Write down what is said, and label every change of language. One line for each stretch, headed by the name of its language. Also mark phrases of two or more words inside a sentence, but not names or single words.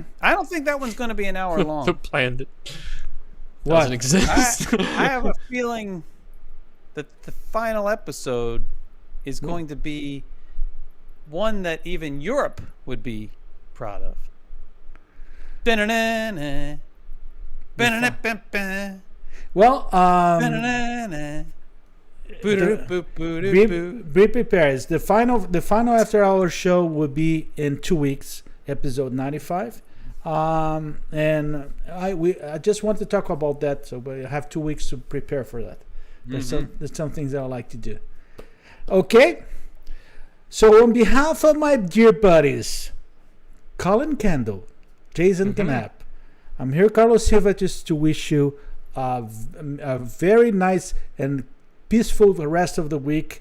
English: I don't think that one's going to be an hour The long. plan that What? doesn't exist. I have a feeling that the final episode is going to be one that even Europe would be proud of. Ba-na-na-na. Ba-na-na-ba-ba. Well, Ba-na-na-na. be prepared. The final After Hours show will be in 2 weeks, episode 95. And I just want to talk about that, so we have 2 weeks to prepare for that. There's some things that I like to do. Okay, so on behalf of my dear buddies, Collin Kendall, Jason Canapp, I'm here, Carlos Silva, just to wish you a very nice and peaceful rest of the week.